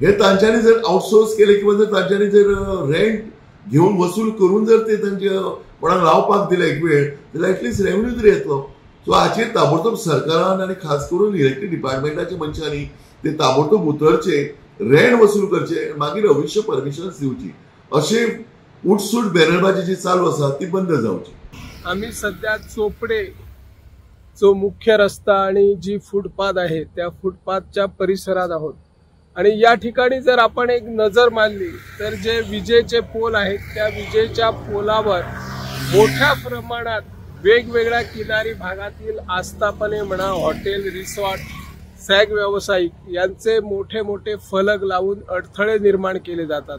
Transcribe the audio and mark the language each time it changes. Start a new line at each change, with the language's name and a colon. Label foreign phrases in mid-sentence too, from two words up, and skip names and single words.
Konkani: हे तांच्यांनी जर आउटसोर्स केले किंवा जर तांच्यांनी जर रेंट घेवन वसूल करून जर ते तांचे कोणाक रावपाक दिले एक वेळ जाल्यार
English: at least revenue
Konkani: तरी येतलो। सो हाचेर ताबडतोब सरकारान आनी खास करून इलेक्ट्रीक डिपार्टमेंटाच्या मनशांनी ते ताबडतोब उतरचे रेंट वसूल करचे मागीर अवश्य परमिशन्स दिवची अशे उठसूट बॅनरबाजी जी चालू आसा ती बंद जावची।
Marathi: आम्ही सध्या चोपडे जो मुख्य रस्ता आणि जी फुटपाथ आहे त्या फुटपाथच्या परिसरात आहोत आणि या ठिकाणी जर आपण एक नजर मारली तर जे विजेचे पोल आहेत त्या विजेच्या पोलावर मोठ्या प्रमाणात वेगवेगळ्या किनारी भागातील आस्थापने म्हणा हॉटेल रिसॉर्ट सॅग व्यावसायिक यांचे मोठे मोठे फलक लावून अडथळे निर्माण केले जातात।